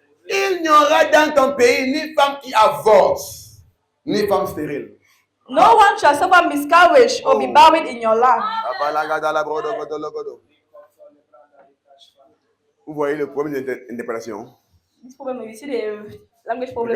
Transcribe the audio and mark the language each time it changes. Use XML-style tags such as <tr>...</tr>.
<fr>Il n'y aura dans ton pays ni femme qui avorte, ni femme stérile.</fr> <en>No one shall suffer miscarriage or be buried in your land. Abalagada, Labrodo, Godo, Logodo.</en> <fr>Vous voyez le problème d'interprétation.</fr> <en>This problem, you see the language problem</en>